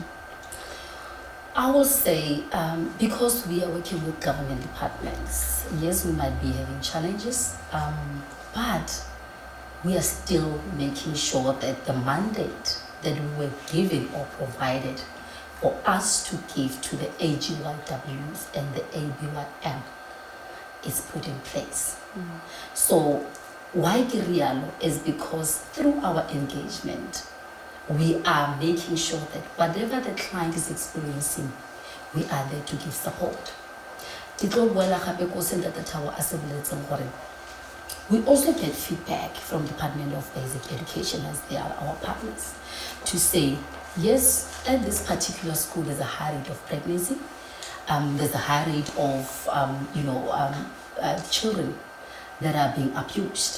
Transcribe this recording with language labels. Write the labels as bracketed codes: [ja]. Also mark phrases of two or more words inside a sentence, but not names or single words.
[en] I will say, because we are working with government departments, yes, we might be having challenges, but we are still making sure that the mandate that we were given or provided for us to give to the AGYWs and the ABYM is put in place. So why Girialo is because through our engagement, we are making sure that whatever the client is experiencing, we are there to give support. [nso] Ke tlo boela gape ko Ntate Thabo a se boletseng gore [en] we also get feedback from Department of Basic Education, as they are our partners, to say, yes, at this particular school there's a high rate of pregnancy, there's a high rate of children that are being abused.